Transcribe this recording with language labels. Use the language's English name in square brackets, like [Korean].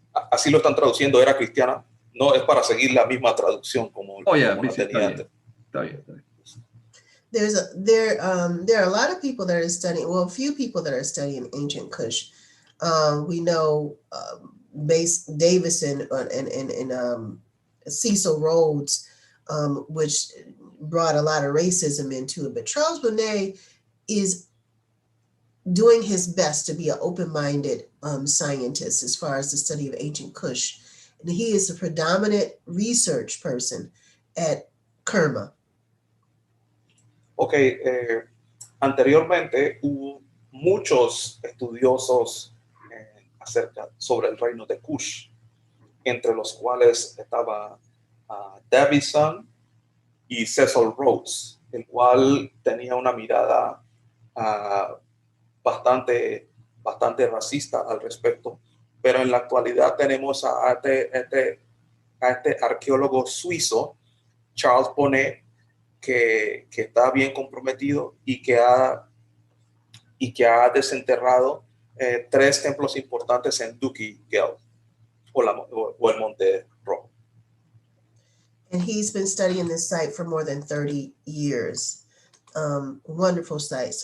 [Spanish] Así lo están traduciendo, era cristiana. No es para seguir la misma traducción como la tenía antes. Está bien. [English] There are a lot of people that are studying, well, a few people that are studying ancient Kush. We know Davison and Cecil Rhodes, which brought a lot of racism into it. But Charles Bonnet is doing his best to be an open-minded scientist as far as the study of ancient Kush. And he is the predominant research person at Kerma. [Spanish] Ok, anteriormente hubo muchos estudiosos sobre el reino de Kush, entre los cuales estaba Davison y Cecil Rhodes, el cual tenía una mirada bastante racista al respecto, pero en la actualidad tenemos a este arqueólogo suizo, Charles Bonnet, que está bien comprometido y que ha desenterrado 3 templos importantes en Duki Gel o el Monte Rojo. [English] And he's been studying this site for more than 30 years. Wonderful sites.